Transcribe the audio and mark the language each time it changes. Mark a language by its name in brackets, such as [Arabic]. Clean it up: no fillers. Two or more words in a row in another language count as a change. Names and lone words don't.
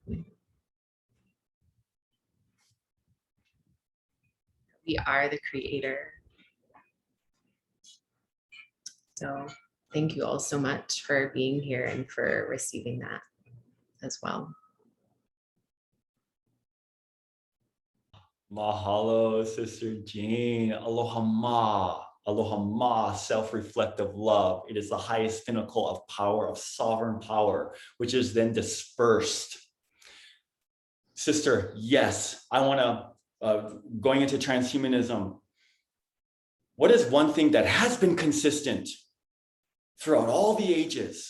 [English] We are the creator. So thank you all so much for being here and for receiving that as well. Mahalo, Sister Jane. [Hawaiian] Aloha ma. Aloha ma, [English] self-reflective love. It is the highest pinnacle of power, of sovereign power, which is then dispersed. Sister, yes, I want to, going into transhumanism, what is one thing that has been consistent throughout all the ages?